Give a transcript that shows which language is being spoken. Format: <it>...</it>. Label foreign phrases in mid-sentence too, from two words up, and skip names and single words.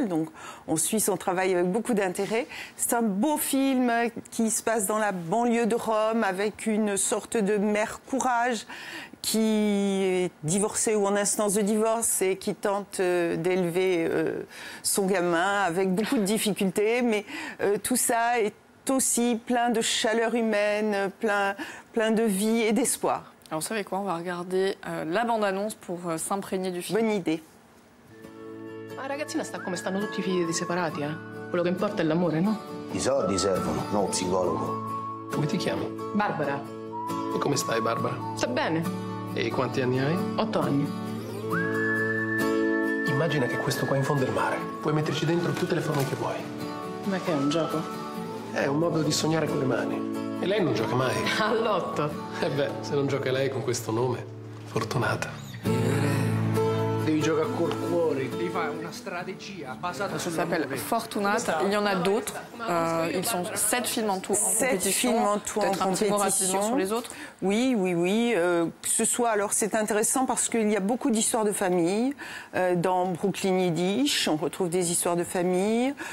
<fr>Donc on suit son travail avec beaucoup d'intérêt. C'est un beau film qui se passe dans la banlieue de Rome avec une sorte de mère courage qui est divorcée ou en instance de divorce et qui tente d'élever son gamin avec beaucoup de difficultés. Mais tout ça est aussi plein de chaleur humaine, plein de vie et d'espoir. Alors vous savez quoi, on va regarder la bande-annonce pour s'imprégner du film. Bonne idée.</fr> <it>La ragazzina sta come stanno tutti i figli di separati, eh? Quello che importa è l'amore, no? I soldi servono, non un psicologo. Come ti chiami? Barbara. E come stai, Barbara? Sta bene. E quanti anni hai? 8 anni. Immagina che questo qua è in fondo al mare. Puoi metterci dentro tutte le forme che vuoi. Ma che è un gioco? È un modo di sognare con le mani. E lei non gioca mai. All'8. Eh beh, se non gioca lei con questo nome, fortunata. Devi giocare col cuore, devi fare una</it> <fr>stratégie basée Ça s'appelle Fortunate. Il y en a d'autres. Ils sont 7 films en tout en compétition. 7 films en tout en compétition. Un petit mot rapidement sur les autres. Oui. Que ce soit, alors c'est intéressant parce qu'il y a beaucoup d'histoires de famille. Dans Brooklyn Yiddish, on retrouve des histoires de famille.</fr>